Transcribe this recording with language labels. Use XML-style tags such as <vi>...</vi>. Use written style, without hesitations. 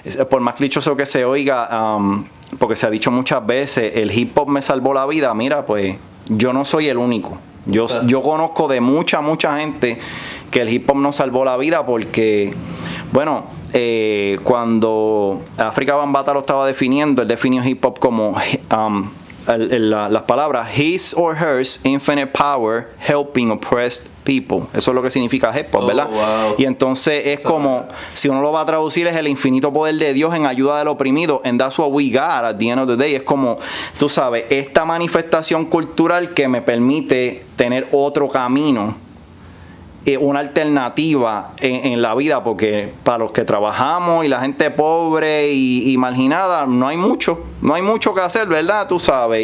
<es>Por más clichoso que se oiga, porque se ha dicho muchas veces, el hip hop me salvó la vida. Mira, pues yo no soy el único. Yo conozco de mucha gente que el hip hop nos salvó la vida, porque, bueno, cuando África Bambaataa lo estaba definiendo, él definió hip hop como las palabras</es> <en>his or hers infinite power helping oppressed people.</en> <es>Eso es lo que significa hip hop, ¿verdad? Wow. Y entonces es como, si uno lo va a traducir, es el infinito poder de Dios en ayuda del oprimido.</es> <en>And that's what we got at the end of the day.</en> <es>Es como, tú sabes, esta manifestación cultural que me permite tener otro camino, una alternativa en la vida, porque para los que trabajamos y la gente pobre y marginada no hay mucho que hacer, ¿verdad? Tú sabes.</es>